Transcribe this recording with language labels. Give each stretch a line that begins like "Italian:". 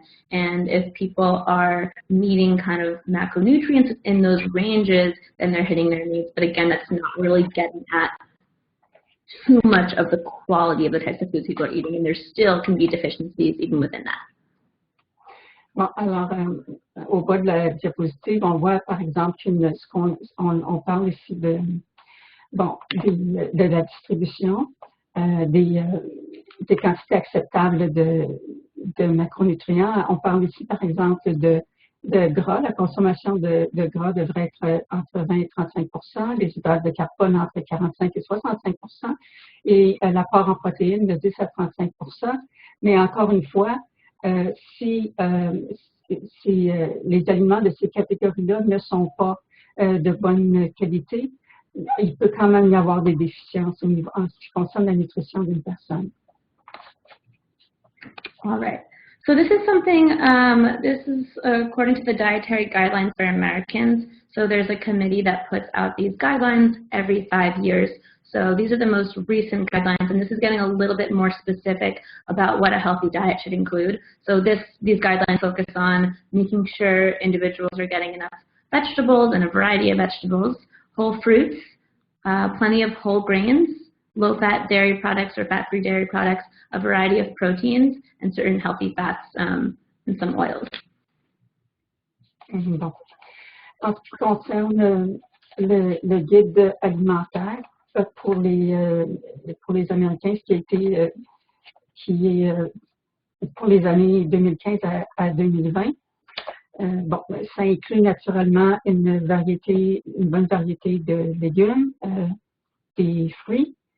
English: And if people are meeting kind of macronutrients in those ranges, then they're hitting their needs. But again, that's not really getting at too much of the quality of the types of foods people are eating, and there still can be deficiencies even within that.
French: Bon, alors, au bas de la diapositive, on voit par exemple on parle ici de la distribution des quantités acceptables de macronutriments. On parle ici par exemple de gras. La consommation de gras devrait être entre 20 et 35%, les hydrates de carbone entre 45 et 65%, et l'apport en protéines de 10 à 35%. Mais encore une fois, si les aliments de ces catégories-là ne sont pas de bonne qualité, il peut quand même y avoir des déficiences en ce qui concerne la nutrition d'une personne.
English: All right. So this is something, this is according to the Dietary Guidelines for Americans. So there's a committee that puts out these guidelines every 5 years. So these are the most recent guidelines, and this is getting a little bit more specific about what a healthy diet should include. So these guidelines focus on making sure individuals are getting enough vegetables and a variety of vegetables, whole fruits, plenty of whole grains, low-fat dairy products or fat-free dairy products, a variety of proteins, and certain healthy fats and some oils.
French: Bon. En ce qui concerne le guide alimentaire pour les Américains, qui est pour les années 2015 à 2020, bon, ça inclut naturellement une bonne variété de légumes, des fruits,